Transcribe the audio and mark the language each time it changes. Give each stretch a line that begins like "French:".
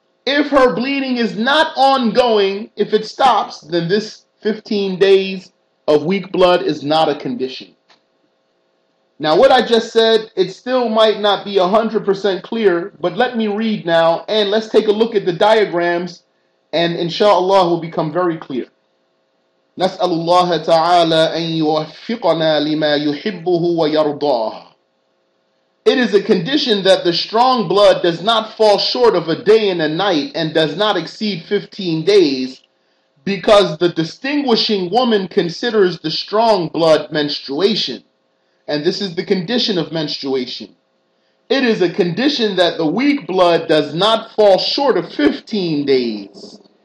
English: If her bleeding is not ongoing, if it stops, then this 15 days of weak blood is not a condition. Now, what I just said, it still might not be 100% clear, but let me read now, and let's take a look at the diagrams, and inshallah will become very clear.
Arabic: نسأل الله تعالى أن يوفقنا لما يحبه ويرضاه.
English: It is a condition that the strong blood does not fall short of a day and a night and does not exceed 15 days, because the distinguishing woman considers the strong blood menstruation. And this is the condition of menstruation. It is a condition that the weak blood does not fall short of 15 days.